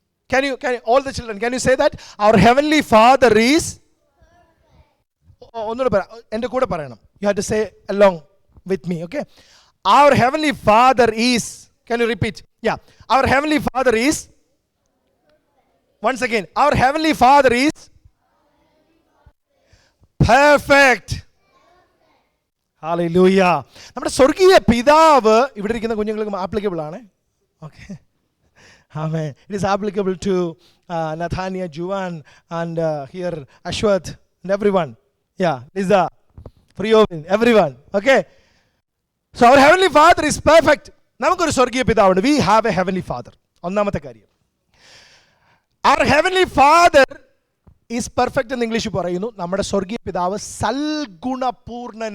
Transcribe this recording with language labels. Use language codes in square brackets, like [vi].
[en] Can you all the children, can you say that? Our heavenly father is [ml] ഒന്നുകൂടെ പറ, എൻ്റെ കൂടെ പറയണം. [en] You have to say along with me, okay? Our heavenly father is, can you repeat? Yeah. Our heavenly father is, once again, our heavenly father is perfect. Hallelujah. [ml] നമ്മുടെ സ്വർഗീയ പിതാവ് ഇവിടെ ഇരിക്കുന്ന കുഞ്ഞുങ്ങൾക്ക് ആപ്ലിക്കബിൾ ആണ്. Okay. Amen. [en] It is applicable to Nathania, Juwan, and here Ashwath and everyone. Yeah, Lisa, Priyovin, everyone. Okay. So our heavenly father is perfect. [ml] നമുക്കൊരു സ്വർഗീയ പിതാവുണ്ട്. [en] We have a heavenly father. [ml] ഒന്നാമത്തെ കാര്യം, [en] our heavenly father is perfect [ml] എന്ന് English പറയുന്നു. നമ്മുടെ സ്വർഗീയ പിതാവ് സൽഗുണപൂർണനാണ്.